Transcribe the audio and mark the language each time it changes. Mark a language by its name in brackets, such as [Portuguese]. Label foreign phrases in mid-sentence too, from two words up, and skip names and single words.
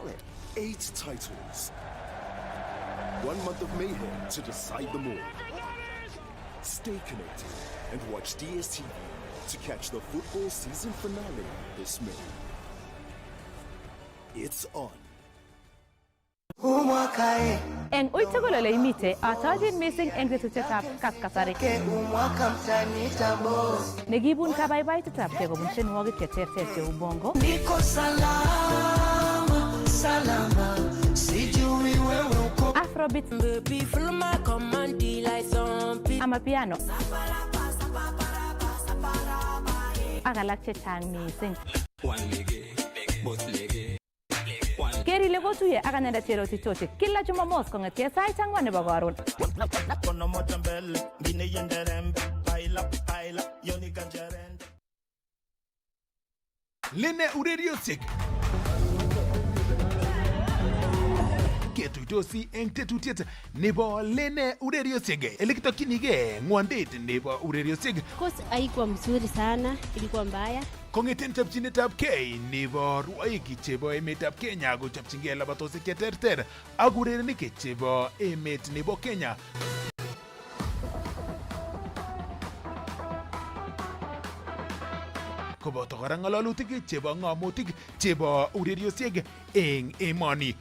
[English] You bought it. 8 titles. 1 month of mayhem to decide them all. Stay connected and watch DSTV to catch the football season finale this May. It's on. [Kalenjin] Eng uitugulole imite atajin missing eng tetutyetab kaskasari. Negibun kabaibaitetab kobun tienwogik cheterter cheu bongo. [Swahili] Niko salama, salama, sijui wewe uko. Afrobeat, amapiano. [Kalenjin] Ak alak chechang missing. Keri lekotuye ak anendet Cheroti Tochi kila Jumamos kong'etie sait 4 nebo karon. Lene ureriosiek ketuitosi eng tetutiet nebo Lene ureriosiek elekitokyinige ng'wondet nebo ureriosiek. [Swahili] Course haikuwa mzuri sana, ilikuwa mbaya. [Kalenjin] Kong'eten chopchinetab kei nebo rwoik chebo emetab Kenya kochopchingei labatosiek cheterter ak urerenik chebo emet nebo Kenya. Koboto kora ng'alalutik chebo ng'amotik chebo ureriosiek eng emoni.